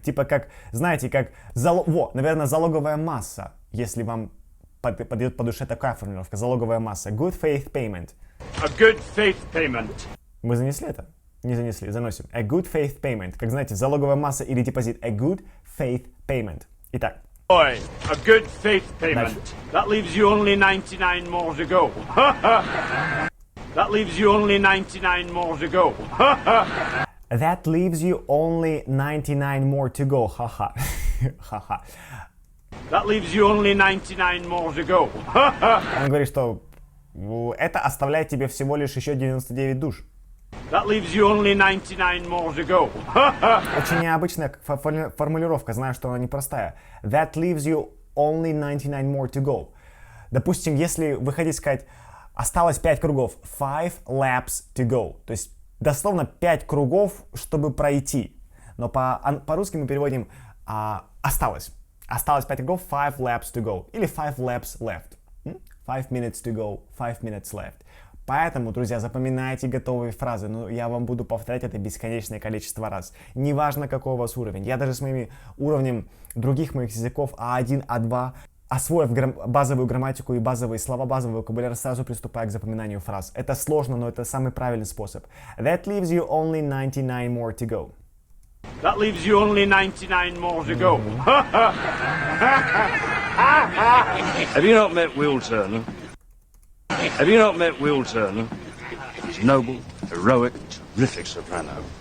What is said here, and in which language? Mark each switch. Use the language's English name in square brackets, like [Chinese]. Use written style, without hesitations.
[Russian] Типа как, знаете, как, наверное, залоговая масса, если вам подойдет по душе такая формулировка. Залоговая масса. [English] Good faith payment. A good faith payment. [Russian] Мы занесли это? Не занесли. Заносим. [English] A good faith payment. [Russian] Как знаете, залоговая масса или депозит. [English] A good faith payment. [Russian] Итак. [English] Boy, a good faith payment. [Russian] Дальше. [English] That leaves you only 99 more to go. That leaves you only 99 more to go. That leaves you only 99 more to go. Ха-ха. Ха-ха. That leaves you only 99 more to go. [Russian] Он говорит, что это оставляет тебе всего лишь еще 99 душ. [English] That leaves you only 99 more to go. [Russian] Очень необычная формулировка, знаю, что она непростая. [English] That leaves you only 99 more to go. [Russian] Допустим, если вы хотите сказать, осталось 5 кругов, [English] 5 laps to go. [Russian] То есть, дословно 5 кругов, чтобы пройти. Но по-русски мы переводим осталось. Осталось 5 кругов, [English] 5 laps to go. [Russian] Или [English] 5 laps left. [Russian] 5 minutes to go, 5 minutes left. Поэтому, друзья, запоминайте готовые фразы. Но я вам буду повторять это бесконечное количество раз. Неважно, какой у вас уровень. Я даже с моим уровнем других моих языков А1, А2, освоив базовую грамматику и базовые слова, базовый вокабуляр, сразу приступаю к запоминанию фраз. Это сложно, но это самый правильный способ. [English] That leaves you only 99 more to go. That leaves you only 99 more to go. Have you not met Will Turner? Have you not met Will Turner? He's a noble, heroic, terrific soprano.